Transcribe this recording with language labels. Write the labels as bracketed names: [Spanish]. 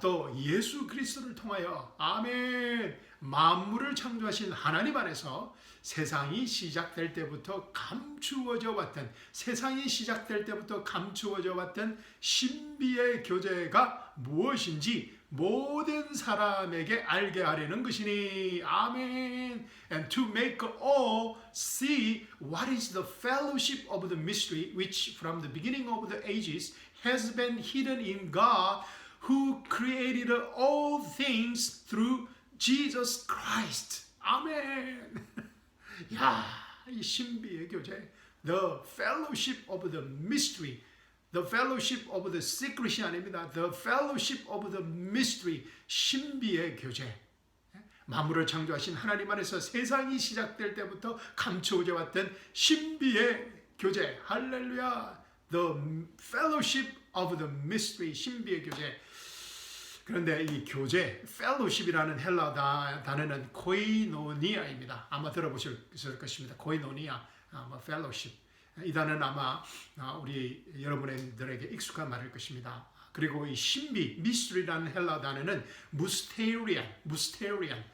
[Korean] 또 예수 그리스도를 통하여, 아멘, 만물을 창조하신 하나님 안에서 세상이 시작될 때부터 감추어져 왔던 신비의 교제가 무엇인지 모든 사람에게 알게 하려는 것이니, 아멘. [English] And to make all see what is the fellowship of the mystery which from the beginning of the ages has been hidden in God who created all things through Jesus Christ. 아멘. 야, 이 신비의 교제 The fellowship of the mystery. The fellowship of the secret이 아닙니다. The fellowship of the mystery. [Korean] 신비의 교제. 만물을 창조하신 하나님 안에서 세상이 시작될 때부터 감춰져 왔던 신비의 교제. 할렐루야. [English] The fellowship of the mystery. [Korean] 신비의 교제. 그런데 이 교제, fellowship이라는 헬라 단어는 코이노니아입니다. 아마 들어보실 것입니다. 코이노니아, fellowship. 이 단어는 아마 우리 여러분들에게 익숙한 말일 것입니다. 그리고 이 신비, mystery라는 헬라 단어는 mysterian.